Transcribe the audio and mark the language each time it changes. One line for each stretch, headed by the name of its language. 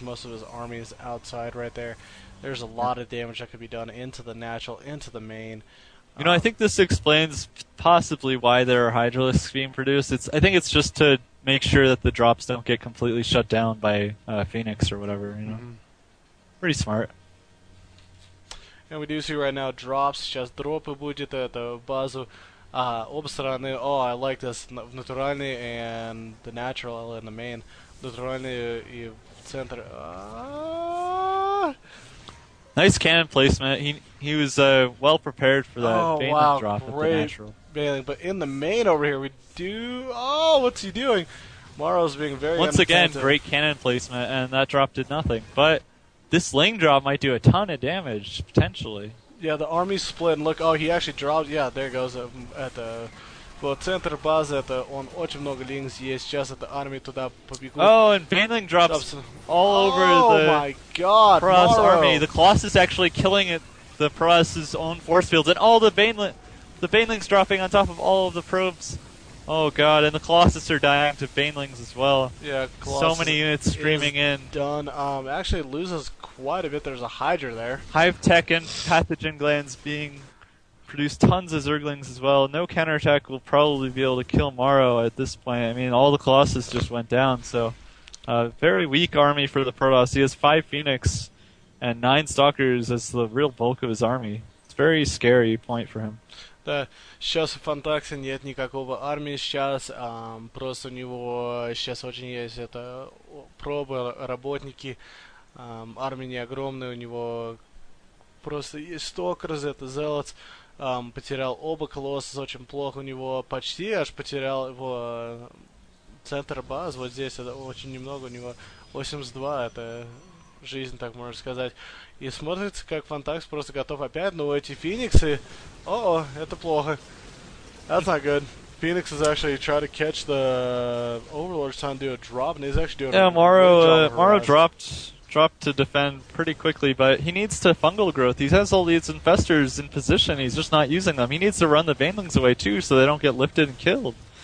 English: Most of his army is outside right there. There's a lot of damage that could be done into the natural, into the main. I think this explains possibly why there are Hydralisks being produced. I think it's just to make sure that the drops don't get completely shut down by Phoenix or whatever, Pretty smart. And we do see right now drops.
Russian: Сейчас дропы будет это в базу. Оба стороны.
English: Oh, I like this.
Russian: В натуральный
English: and the natural and the main.
Russian: Натуральный и в центр.
English: Nice cannon placement. He was well prepared for that Baneling drop at the natural. Baneling, but in the main over here we do. Oh, what's he doing? Morrow's being very once again great cannon placement, and that drop did nothing. But this Ling drop might do a ton of damage potentially. Yeah, the army split. And look, he actually dropped. Yeah, there goes at the.
Russian: Вот центр базы, это он очень много линкс есть. Сейчас эта армия туда побегут.
English: Oh, and Baneling drops all over the my God, Pross army. The Colossus actually killing it, the Pross's own force fields, and all the Banelings dropping on top of all of the probes. Oh God, and the Colossus are dying to Banelings as well. Yeah, Colossus so many units streaming in. Done. Actually loses quite a bit. There's a Hydra there. Hive Tech and Pathogen Glands being produced tons of Zerglings as well. No counterattack will probably be able to kill Morrow at this point. I mean, all the Colossus just went down, so very weak army for the Protoss. He has 5 Phoenix and 9 Stalkers as the real bulk of his army. It's a very scary point for him.
Russian: Да, сейчас в phantaxx нет никакого армии, сейчас просто у него сейчас очень есть это пробы, работники, армия не огромная, у него просто есть Stalkers, это Zealots. Потерял оба колосса, очень плохо у него, почти аж потерял его центр баз, вот здесь это очень немного, у него 82, это жизнь, так можно сказать. И смотрится, как phantaxx просто готов опять, но эти Фениксы, это плохо.
English: That's not good. Phoenix is actually trying to catch the Overlords trying to do a drop, and he's actually doing a Morrow dropped to defend pretty quickly, but he needs to fungal growth. He has all these infestors in position, he's just not using them. He needs to run the Banelings away too so they don't get lifted and killed.